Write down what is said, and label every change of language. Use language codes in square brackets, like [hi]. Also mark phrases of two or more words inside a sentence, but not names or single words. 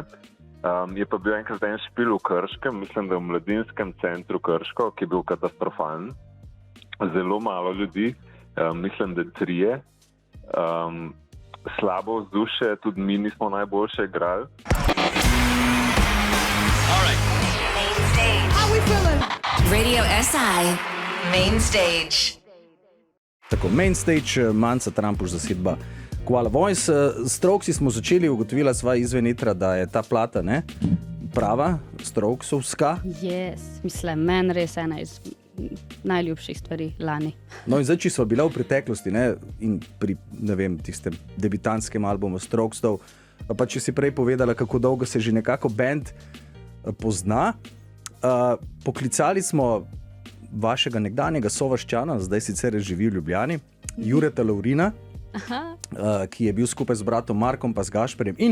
[sl] Je pa bil enkrat en špil v Krškem, mislim, da v mladinskem centru Krško, ki je bil katastrofalen. Zelo malo ljudi, mislim, da 3. slabo vzdušje, tudi mi nismo najboljše igrali. Radio SI Main Stage. Tako, main stage, Manca Trampuš, zasedba Koala Voice. Strokesi smo začeli, ugotovila sva izven etra, da je ta plata, ne, prava, Strokesovska. Yes, mislim, meni res ena iz najljubših stvari lani. No in zdaj, če smo bila v preteklosti, ne, in pri, ne vem, tistem debitantskem albumu Strokesov, pa če si prej povedala, kako dolgo se že nekako band pozna, poklicali smo vašega nekdanjega sovaščana, zdaj sicer živi v Ljubljani, Jureta Laurina, ki je bil skupaj z bratom Markom pa z Gašperjem in